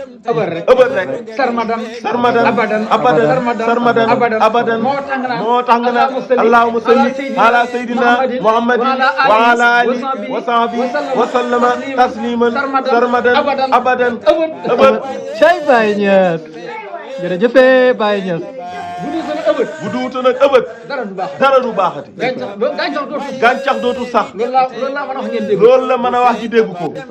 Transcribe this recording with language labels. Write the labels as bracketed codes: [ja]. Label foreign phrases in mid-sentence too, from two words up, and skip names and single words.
[wo] Abad rek. Abad rek. [ar] سرمدا سرمدا أبدا أبدا سرمدا سرمدا أبدا أبدا. Sarmadan. Sarmadan. Abadan. Abadan. [wo] Moo tax nga naan, Moo tax nga naan, [ar] اللهم صل اللهم صل على على سيدنا سيدنا محمد محمد وعلى وعلى آله آله وصحبه وصحبه وسلم وسلم تسليما تسليما سرمدا سرمدا أبدا أبدا أبد أبد. Cey Baye Niass. [wo] Jërëjëf Baye Niass. Bu dul sama Abad. Bu duutoon ak Abad. Dara du baax. Dara du baaxati. Gàncax, gàncax dootul sax. Gàncax dootul sax. Loolu laa, loolu laa mën a wax ngeen dégg. Loolu la mën a wax ci dégg ko.